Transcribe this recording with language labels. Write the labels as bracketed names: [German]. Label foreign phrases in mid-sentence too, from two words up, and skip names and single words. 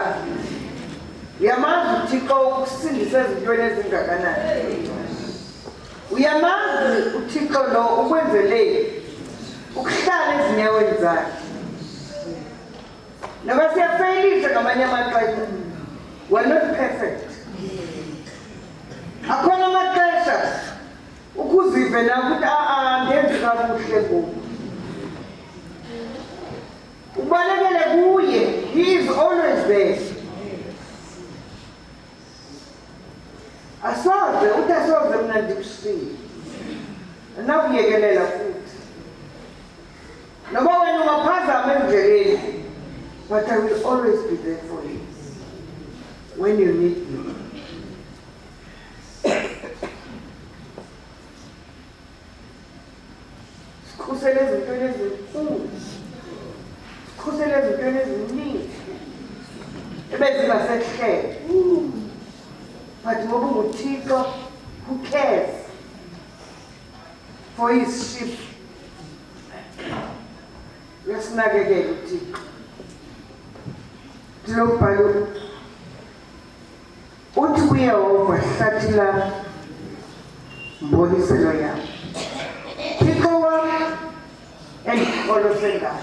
[Xhosa] Uyamazi uThixo ukusindisa ezintweni ezingakanani. Uyamazi uThixo lo ukwenzele ukuhlala ezinyaweni zakhe. Noba siyafeyilisa ngamanye amaxesha, [English] we're not perfect. [Xhosa] Akhona amaxesha ukuzive na ukuthi ndenzi kakuhle ngoku. Ubalekele kuye, [English] he is always there. [Xhosa] Asoze uthi asoze mna ndikusile, anakuyekelela futhi. Noba wena ungaphazama endleleni, [English] but I will always be there for you when you need me. [Xhosa] Sikhusele ezintweni ezinkulu, sikhusele ezintweni eziningi ebezingasehlele. [English] But [Xhosa] ngoba nguThixo [English] who cares for his sheep. [Xhosa] Uyasinakekela uThixo. Ndilobhala uthi kuYehova, Hlathi lam, Mboniselo yam, Thixo wam, endikholose ngaye.